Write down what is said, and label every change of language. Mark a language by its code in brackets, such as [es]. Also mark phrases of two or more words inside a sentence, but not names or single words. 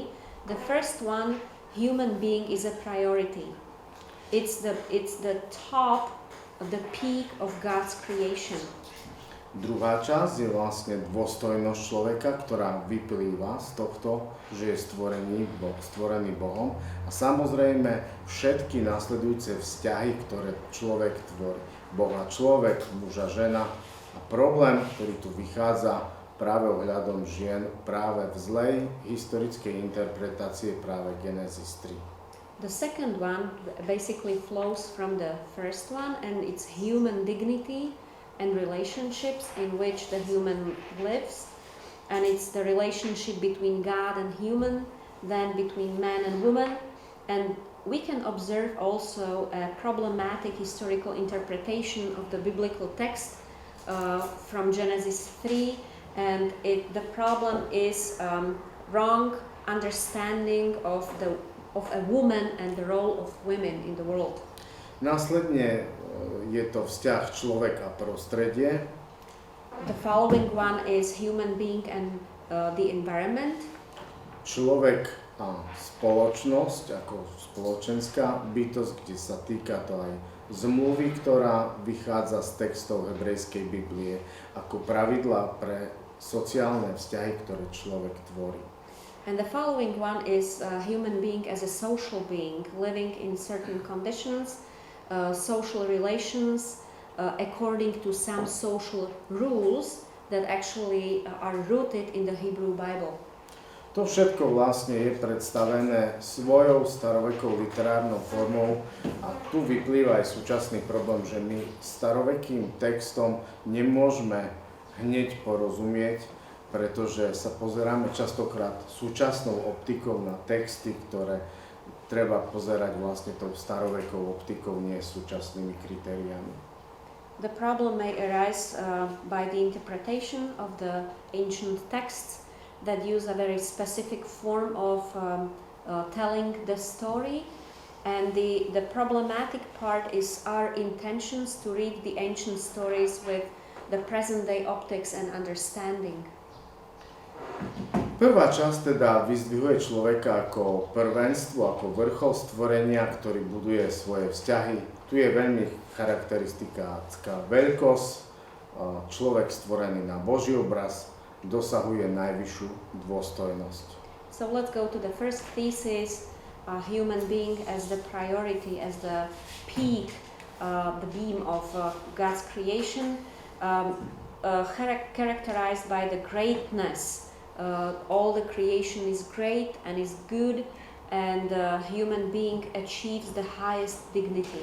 [en] The first one, human being is a priority. It's the top, the peak of God's creation. [sk] Druhá časť je vlastne dôstojnosť človeka, ktorá vyplýva z tohto, že je stvorený Bohom. A samozrejme všetky nasledujúce vzťahy, ktoré človek tvorí. Boh a človek, muž a žena. A problém, ktorý tu vychádza práve ohľadom žien, práve v zlej historickej interpretácie práve Genesis 3. [en] The second one basically flows from the first one, and it's human dignity and relationships in which the human lives, and it's the relationship between God and human, then between man and woman, and we can observe also a problematic historical interpretation of the biblical text from Genesis 3, and the problem is wrong understanding of a woman and the role of women in the world. [sk] Následne je to vzťah človek a prostredie. [en] The following one is human being and the environment. [sk] Človek a spoločnosť ako spoločenská bytosť, kde sa týka to aj zmluvy, ktorá vychádza z textov hebrejskej Biblie ako pravidlá pre sociálne vzťahy, ktoré človek tvorí. [en] And the following one is a human being as a social being, living in certain conditions, social relations, according to some social rules that actually are rooted in the Hebrew Bible. [sk] To všetko vlastne je predstavené svojou starovekou literárnou formou a tu vyplýva aj súčasný problém, že my starovekým textom nemôžeme hneď porozumieť, pretože sa pozeráme častokrát súčasnou optikou na texty, ktoré treba pozerať vlastne tou starovekou optikou, nie súčasnými kritériami. [en] The problem may arise by the interpretation of the ancient texts that use a very specific form of telling the story, and the problematic part is our intentions to read the ancient stories with the present day optics and understanding. [sk] Prvá časť teda vyzdvihuje človeka ako prvenstvo, ako vrchol stvorenia, ktorý buduje svoje vzťahy. Tu je veľmi charakteristická veľkosť, človek stvorený na Boží obraz dosahuje najvyššiu dôstojnosť. [en] So let's go to the first thesis, human being as the priority, as the peak, the beam of God's creation, characterized by the greatness. All the creation is great and is good, and human being achieves the highest dignity.